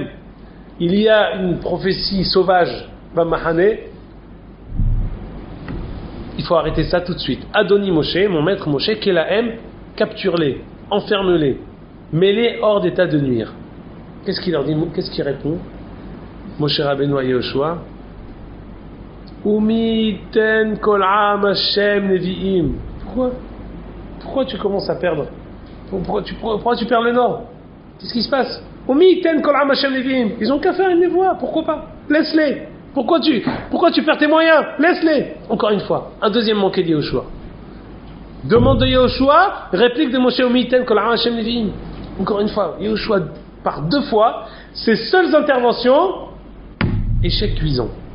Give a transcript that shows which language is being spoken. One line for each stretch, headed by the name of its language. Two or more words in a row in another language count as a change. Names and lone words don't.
French: Il y a une prophétie sauvage, Bamahane. Il faut arrêter ça tout de suite.
Hebrew: אדוני משה,
French: mon maître Moshe, Kelahem, capture-les, enferme-les, mets-les hors d'état de nuire. Qu'est-ce qu'il leur dit? Qu'est-ce qu'il répond? Moshe Rabbeinu à Yehoshua,
Hebrew: ומי יתן כל עם השם נביאים.
French: Pourquoi tu commences à perdre? Pourquoi tu perds le nord? Qu'est-ce qui se passe?
Hebrew: ומי יתן כל עם השם נביאים.
French: Ils ont qu'à faire une névoie, pourquoi pas? Laisse-les. Pourquoi tu perds tes moyens? Laisse-les. Encore une fois, un deuxième manqué de Yehoshua. Demande de Yehoshua, réplique de Moshe
Hebrew: ומי יתן כל השם נביאים.
French: Encore une fois, Yehoshua par 2 fois, ses seules interventions, échec cuisant.